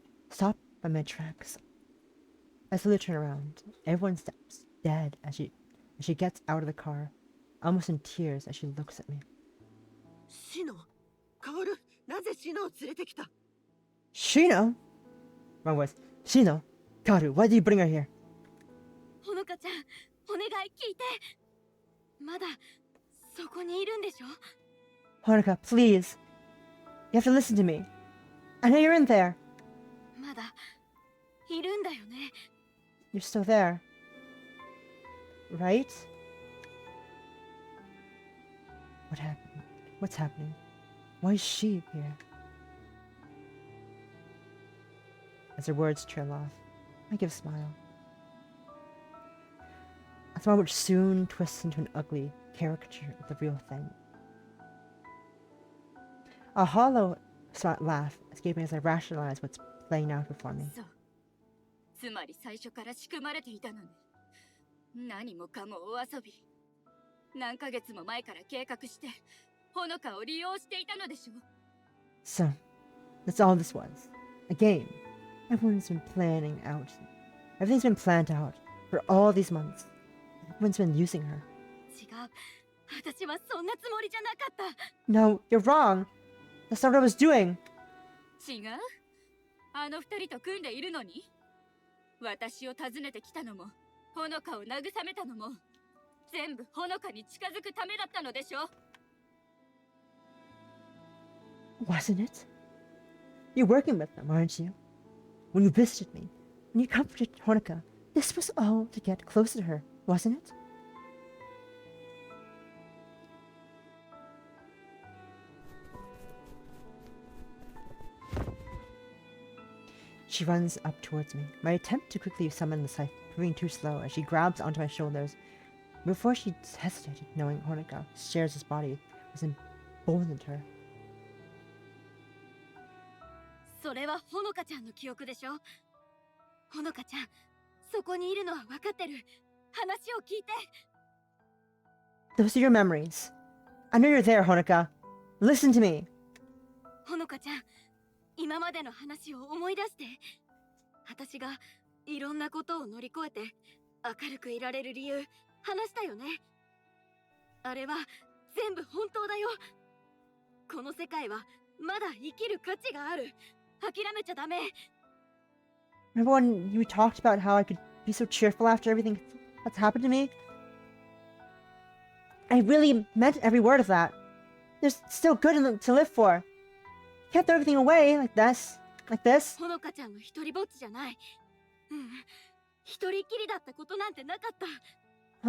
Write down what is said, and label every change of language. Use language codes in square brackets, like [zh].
[en] Stop by my tracks. I slowly turn around. Everyone stops dead as she gets out of the car, almost in tears as she looks at me. [ja] シノ、カオル、なぜシノを連れてきた？ [en] Shino? Wrong voice. Shino? Karu, why did you bring her here? [ja] ほのかちゃん、お願い聞いて。まだそこにいるんでしょ？ [en] Honoka, please. You have to listen to me. I know you're in there. [ja] まだいるんだよね。 [en] You're still there. Right? What happened? What's happening? Why is she here? As her words trail off, I give a smile. A smile which soon twists into an ugly caricature of the real thing. A hollow laugh escaping as I rationalize what's playing out before me. [ja] そう。つまり最初から仕組まれていたのね。何もかもお遊び。何ヶ月も前から計画して、ほのかを利用していたのでしょ。 [en] So, that's all this was. A game. Everyone's been planning out. Everything's been planned out for all these months. Everyone's been using her. [ja] 違う。私はそんなつもりじゃなかった。 [en] No, you're wrong. That's not what I was doing. [ja] 違う。あの二人と組んでいるのに。私を訪ねてきたのも、ほのかを慰めたのも、全部ほのかに近づくためだったのでしょ。 [en] Wasn't it? You're working with them, aren't you? When you visited me, when you comforted Honoka, this was all to get closer to her, wasn't it? She runs up towards me. My attempt to quickly summon the scythe proving too slow as she grabs onto my shoulders. Before she hesitated, knowing Honoka shares his body, was emboldened her. [ja] それはほのかちゃんの記憶でしょ。ほのかちゃん、そこにいるのは分かってる。話を聞いて。 [en] Those are your memories. I know you're there, Honoka. Listen to me. [ja] ほのかちゃん、今までの話を思い出して。私がいろんなことを乗り越えて明るくいられる理由話したよね。あれは全部本当だよ。この世界はまだ生きる価値がある。諦めちゃダメ。 [en] Remember when you talked about how I could be so cheerful after everything that's happened to me? I really meant every word of that. There's still good to live for. You can't throw everything away like this. Like this. [ja] ほのかちゃんの一人ぼっちじゃない。一人きりだったことなんてなかった。